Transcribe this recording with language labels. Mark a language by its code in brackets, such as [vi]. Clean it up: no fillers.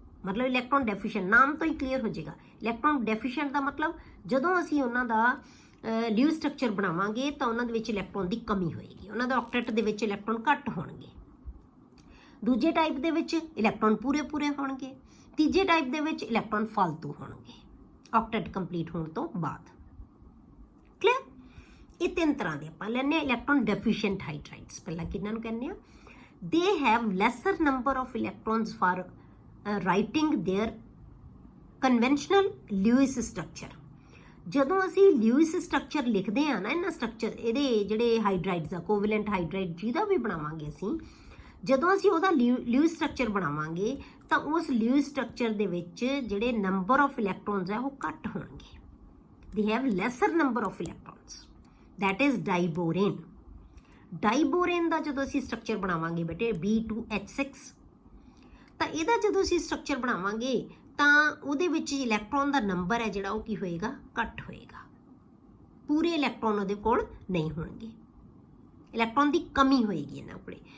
[pa] ਮਤਲਬ ਇਲੈਕਟ੍ਰੋਨ ਡੈਫੀਸ਼ੀਐਂਟ ਨਾਮ ਤੋਂ ਹੀ ਕਲੀਅਰ ਹੋ ਜਾਏਗਾ। ਇਲੈਕਟ੍ਰੋਨ ਡੈਫੀਸ਼ੀਐਂਟ ਦਾ ਮਤਲਬ ਜਦੋਂ ਅਸੀਂ ਉਹਨਾਂ ਦਾ ਲਿਊਇਸ ਸਟਰਕਚਰ ਬਣਾਵਾਂਗੇ ਤਾਂ ਉਹਨਾਂ ਦੇ ਵਿੱਚ ਇਲੈਕਟ੍ਰੋਨ ਦੀ ਕਮੀ ਹੋਏਗੀ, ਉਹਨਾਂ ਦਾ ਆਕਟੇਟ ਦੇ ਵਿੱਚ ਇਲੈਕਟ੍ਰੋਨ ਘੱਟ ਹੋਣਗੇ। ਦੂਜੇ ਟਾਈਪ ਦੇ ਵਿੱਚ ਇਲੈਕਟ੍ਰੋਨ ਪੂਰੇ ਹੋਣਗੇ। ਤੀਜੇ ਟਾਈਪ ਦੇ ਵਿੱਚ ਇਲੈਕਟ੍ਰੋਨ ਫਾਲਤੂ ਹੋਣਗੇ ਆਕਟੇਟ ਕੰਪਲੀਟ ਹੋਣ ਤੋਂ ਬਾਅਦ। ਕਲੀਅਰ? ਇਹ 3 ਤਰ੍ਹਾਂ ਦੇ ਆਪਾਂ ਲੈਂਦੇ ਹਾਂ ਇਲੈਕਟ੍ਰੋਨ ਡੈਫੀਸ਼ੀਐਂਟ ਹਾਈਡਰਾਈਡਸ। ਪਹਿਲਾਂ ਕਿਹਨਾਂ ਨੂੰ ਕਹਿੰਦੇ ਆ? [en] They have lesser number of electrons for writing their conventional Lewis structure। [pa] ਜਦੋਂ ਅਸੀਂ ਲਿਊਇਸ ਸਟਰਕਚਰ ਲਿਖਦੇ ਆ ਨਾ, ਇਹਨਾਂ ਸਟਰਕਚਰ ਇਹਦੇ ਜਿਹੜੇ ਹਾਈਡਰਾਈਡਸ ਆ, ਕੋਵੈਲੈਂਟ ਹਾਈਡਰਾਈਡ ਜਿਹਦਾ ਵੀ ਬਣਾਵਾਂਗੇ ਅਸੀਂ, ਜਦੋਂ ਅਸੀਂ ਉਹਦਾ ਲਿਊਇਸ ਸਟਰਕਚਰ ਬਣਾਵਾਂਗੇ ਤਾਂ ਉਸ ਲਿਊਇਸ ਸਟਰਕਚਰ ਦੇ ਵਿੱਚ ਜਿਹੜੇ ਨੰਬਰ ਆਫ ਇਲੈਕਟ੍ਰੋਨਸ ਆ ਉਹ ਘੱਟ ਹੋਣਗੇ। [en] They have lesser number of electrons, that is diborane। [pa] ਡਾਈਬੋਰੇਨ ਦਾ ਜਦੋਂ ਅਸੀਂ ਸਟਰਕਚਰ ਬਣਾਵਾਂਗੇ ਬੇਟੇ B2H6, ਤਾਂ ਇਹਦਾ ਜਦੋਂ ਅਸੀਂ ਸਟਰਕਚਰ ਬਣਾਵਾਂਗੇ ਤਾਂ ਉਹਦੇ ਵਿੱਚ ਇਲੈਕਟ੍ਰੋਨ ਦਾ ਨੰਬਰ ਹੈ ਜਿਹੜਾ ਉਹ ਕੀ ਹੋਏਗਾ? ਘੱਟ ਹੋਏਗਾ। ਪੂਰੇ ਇਲੈਕਟ੍ਰੋਨ ਉਹਦੇ ਕੋਲ ਨਹੀਂ ਹੋਣਗੇ, ਇਲੈਕਟ੍ਰੋਨ ਦੀ ਕਮੀ ਹੋਏਗੀ ਇਹਨਾਂ ਕੋਲੇ।